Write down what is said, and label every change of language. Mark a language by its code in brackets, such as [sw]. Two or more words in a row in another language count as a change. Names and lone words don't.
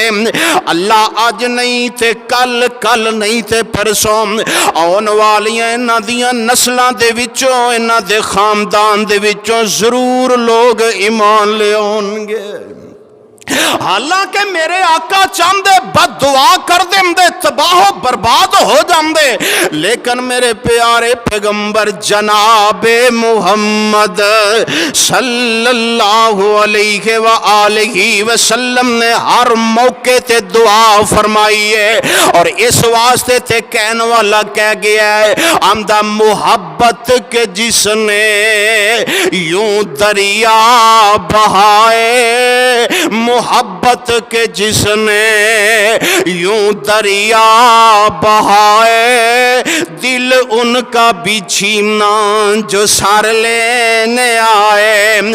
[pa] اللہ اج نہیں تے کل، کل نہیں تے پرسوں آون والیاں ایہناں دیاں نسلاں دے وچوں، ایہناں دے خاندان دے وچوں ضرور لوگ ایمان لے آؤن گے. [ur] حالانکہ میرے آقا چاہتے بددعا کر دیندے، تباہ برباد ہو جاتے، لیکن میرے پیارے پیغمبر جنابِ محمد [ar] صلى الله عليه وآله وسلم [ur] نے ہر موقعے تے دعا فرمائی ہے. اور اس واسطے تے کہنے والا کہہ گیا ہے آمدہ محبت کے جس نے یوں دریا بہائے، محبت کے جس نے یوں دریا بہائے، دل ان کا بچھونا جو سر لینے آئے.